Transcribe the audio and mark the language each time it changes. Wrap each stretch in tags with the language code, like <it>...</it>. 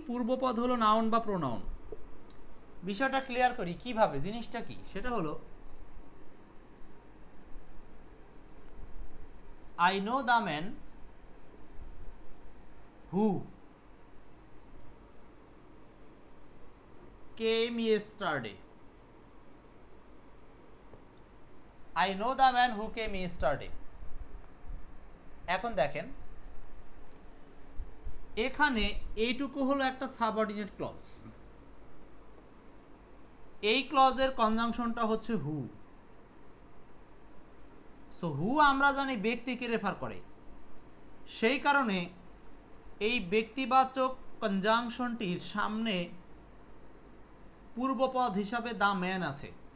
<bn>পূর্বপদ হলো নাউন বা প্রোনাউন। বিষয়টা ক্লিয়ার করি কিভাবে, জিনিসটা কি সেটা হলো,</bn> <en>I know the man who came yesterday. I know the man who came yesterday.</en> <bn>এখন দেখেন, এখানে এইটুকু হলো একটা সাবঅর্ডিনেট ক্লজ। এই ক্লজের কনজাংশনটা হচ্ছে হু। সো হু আমরা জানি ব্যক্তিকে রেফার করে, সেই কারণে এই ব্যক্তিবাচক কনজাংশনটির সামনে পূর্বপদ হিসাবে দ্য ম্যান আছে।</bn>